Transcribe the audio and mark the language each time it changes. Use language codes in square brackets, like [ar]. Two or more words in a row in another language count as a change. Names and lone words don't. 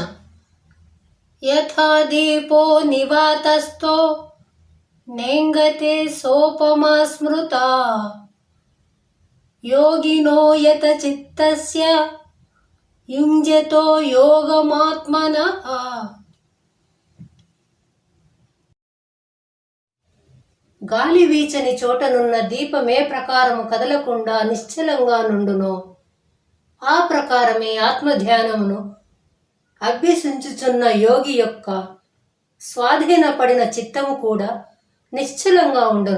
[sa] यथा दीपो निवातस्थो नेंगते सोपमा स्मृता योगिनो यत चित्तस्य युञ्जतो योगमात्मनः। [te] గాలి వీచని చోటనున్న దీపమే ప్రకారము కదలకుండా నిశ్చలంగా నుండునో ఆ ప్రకారమే ఆత్మధ్యానమును అభ్యసించుచున్న యోగి యొక్క స్వాధీనపడిన చిత్తము కూడా నిశ్చలంగా ఉండను.